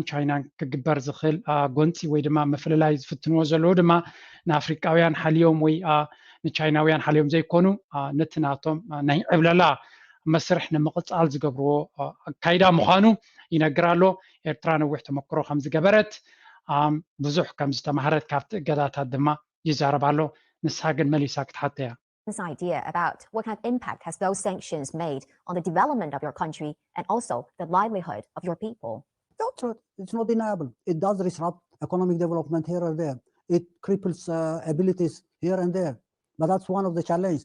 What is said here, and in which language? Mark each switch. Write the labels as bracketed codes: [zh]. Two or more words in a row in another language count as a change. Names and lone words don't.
[ti] ቻይናን ክግበር ዝኽእል ጎንፂ ወይ ድማ ምፍልላይ ዝፍትንዎ ዘለዉ ድማ ንኣፍሪካውያን ሓልዮም ወይ ንቻይናውያን ሓልዮም ዘይኮኑ ነቲ ናቶም ናይ ዕብለላ መስርሕ ንምቕፃል ዝገብርዎ ኣካይዳ ምዃኑ ይነግር ኣሎ ኤርትራ ነዊሕ ተመክሮ ከም ዝገበረት ብዙሕ ከም ዝተማሃረት ካብቲ እገዳታት ድማ ይዛረብ ኣሎ ንስሓ ግን መሊሳ ክትሓተ እያ [en] this idea about what kind of impact has those sanctions made on the development of your country and also the livelihood of your people? It's not deniable. It does disrupt economic development here or there. It cripples abilities here and there. But that's one of the challenges.